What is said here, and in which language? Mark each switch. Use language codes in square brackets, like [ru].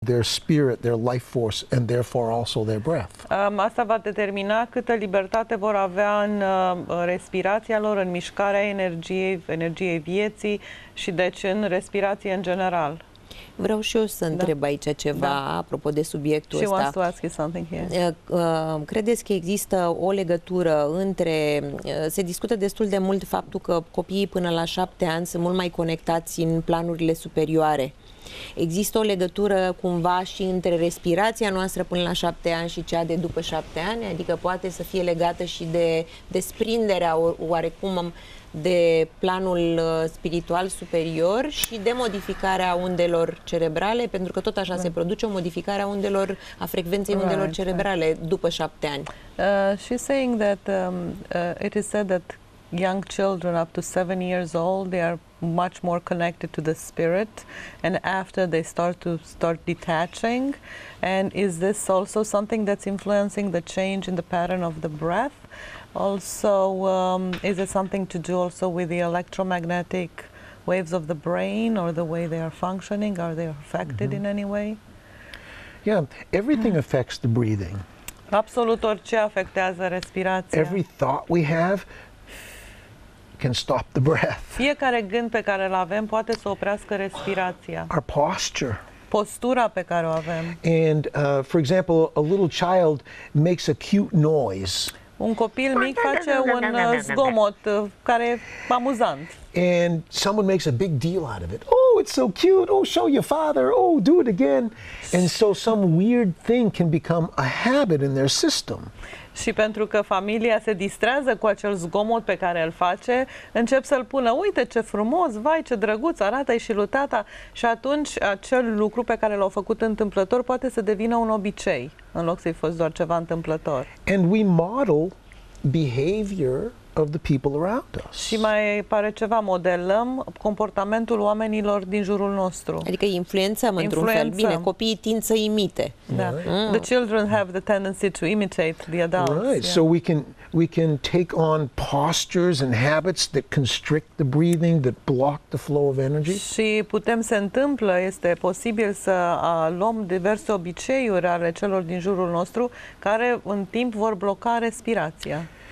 [en] their spirit, their life force, and therefore also their breath. [ro] Asta va determina câtă libertate vor avea în respirația lor, în mișcarea energiei vieții și deci în respirație în general. Vreau și eu să întreb aici ceva apropo de subiectul ăsta. [en] She wants to ask you something here. [ro] Credeți că există o legătură între... Se discută destul de mult faptul că copiii până la 7 ani sunt mult mai conectați în planurile superioare. Există o legătură cumva și între respirația noastră până la 7 ani și cea de după 7 ani? Adică poate să fie legată și de desprinderea oarecum de planul spiritual superior și de modificarea undelor cerebrale, pentru că tot așa se produce o modificare a undelor, a frecvenței undelor cerebrale după 7 ani. [en] She's saying that it is said that young children up to 7 years old, they are much more connected to the spirit, and after they start detaching. And is this also something that's influencing the change in the pattern of the breath? Also, is it something to do also with the electromagnetic waves of the brain, or the way they are functioning? Are they affected in any way? Yeah, everything affects the breathing. [ro] Absolut orice afectează respirația. [en] Every thought we have can stop the breath. [ro] Fiecare gând pe care îl avem poate să oprească respirația. [en] Our posture. [ro] Postura pe care o avem. [en] And for example, a little child makes a cute noise. [ro] Un copil mic face un zgomot care e amuzant. [en] And someone makes a big deal out of it. Oh, it's so cute. Oh, show your father. Oh, do it again. And so some weird thing can become a habit in their system. [ro] Și pentru că familia se distrează cu acel zgomot pe care îl face, încep să-l pună, uite ce frumos, vai ce drăguț, arată-i și lui tata. Și atunci acel lucru pe care l-au făcut întâmplător poate să devină un obicei, în loc să-i fost doar ceva întâmplător. [en] And we model behavior of the people around us. [ro] Și mai pare ceva, modelăm comportamentul oamenilor din jurul nostru. Adică influențăm într-un fel. Bine, copiii tind să imite. Da. [en] The children have the tendency to imitate the adults. Right. So we can take on postures and habits that constrict the breathing, that block the flow of energy. [ro] Și se întâmplă, este posibil să luăm diverse obiceiuri ale celor din jurul nostru care în timp vor bloca respirația.